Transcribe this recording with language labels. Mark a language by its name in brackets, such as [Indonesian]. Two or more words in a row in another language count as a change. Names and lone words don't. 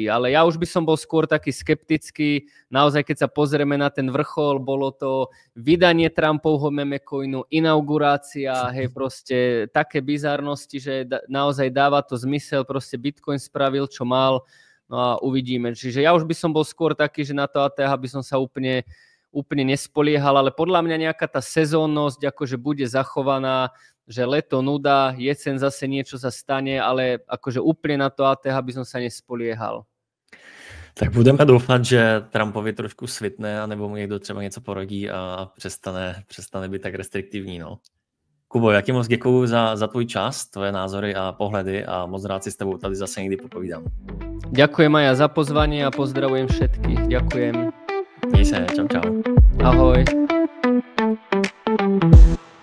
[Slovak] Ale ja už by som bol skôr taký skeptický. Naozaj, keď sa pozrieme na ten vrchol, bolo to vydanie Trumpovho memecoinu, inaugurácia, hej, proste také bizarnosti, že naozaj dáva to zmysel, proste Bitcoin spravil, čo mal, no a uvidíme. Čiže ja už by som bol skôr taký, že na to ATH by som sa úplne nespoliehal, ale podľa mňa nejaká tá sezónnosť akože bude zachovaná, že leto nuda, jesen zase niečo sa stane, ale akože úplne na to ATH by som sa nespoliehal. [Czech] Tak budeme doufat, že Trumpovi trošku svitne, anebo mu někdo třeba něco porodí a přestane být tak restriktivní. No. Kubo, jaký moc děkuju za tvůj čas, tvoje názory a pohledy a moc rád si s tebou tady zase někdy popovídám. [Slovak] Ďakujem aj ja za pozvanie a pozdravujem všetkých. Ďakujem. [Czech] Měj se, čau. Ahoj.